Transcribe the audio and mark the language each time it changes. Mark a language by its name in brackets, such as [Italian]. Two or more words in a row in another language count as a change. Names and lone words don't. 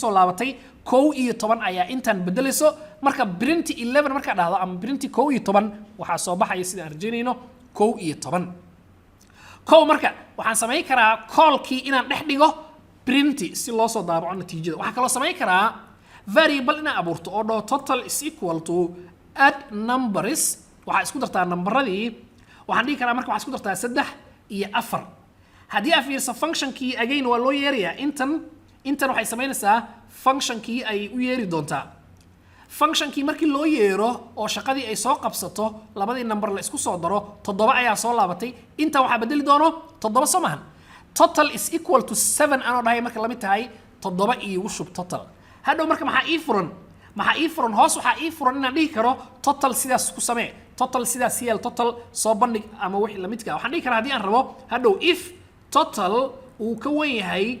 [Somali] soo laabatay 11 ayaa intan bedelayso marka print 11 marka dhahdo ama print 11 waxaa soo baxaya sida aan rajaynayno 11 marka waxaan samayn karaa callkii inaan dhex dhigo print si loo soo daabaco natiijada waxaa kaloo samayn karaa variable inaan abuurto oo dhaho [English] total is equal to add numbers [Somali] waxaa isku dartaa nambaradii waxaan dhihi karaa marka waxaa isku dartaa 3 iyo 4 haddii aad fiiriso functionkii again waa loo yeerayaa intan waxay samaynaysaa functionkii ay u yeeri doontaa functionkii markii loo yeero oo shaqadii ay soo qabsato labadii number la isku soo daro 7 ayaa soo laabatay inta waxaa bedeli doono 7 soo maahan [English] total is equal to [Somali] 7 anoo dhahay marka la mid tahay 7 iigu shub total hadhow marka maxaa ii furan hoos waxaa ii furan inaan dhihi karo total sidaas ku samee total sidaas yeel total soo bandhig ama wixii la midka waxaan dhihi karaa haddii aan rabo hadhow [English] if total [Somali] uu ka wan yahay